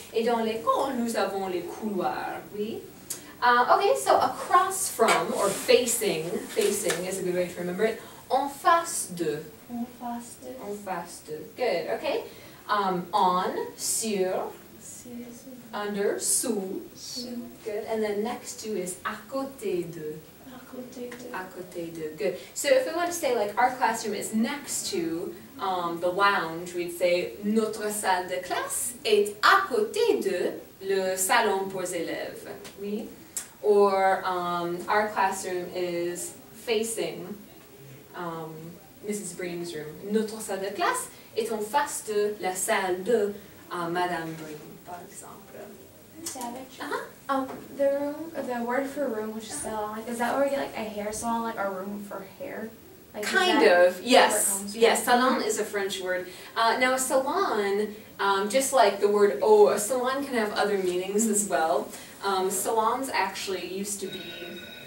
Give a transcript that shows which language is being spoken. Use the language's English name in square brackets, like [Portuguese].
[French] Et dans l'école, nous avons les couloirs, oui. [English] Okay, so across from, or facing is a good way to remember it, [French] en face de. En face de. En face de. [English] Good, okay. On, [French] sur, Sur. [English] under, [French] sous. Sous. [English] Good. And then next to is à côté de. [French] À côté de. À côté de. [English] Good. So if we want to say like our classroom is next to the lounge, we'd say [French] notre salle de classe est à côté de le salon pour élèves. Oui. [English] Or our classroom is facing Mrs. Breen's room. [French] Notre salle de classe est en face de la salle de Madame Breen, par exemple. [English] Savage. The word for room, which is salon, like, is that where we get like a hair salon, like a room for hair? Like, is Kind that of, where it yes. comes from? Yes, salon is a French word. Now a salon, just like the word oh, a salon can have other meanings as well. Salons actually used to be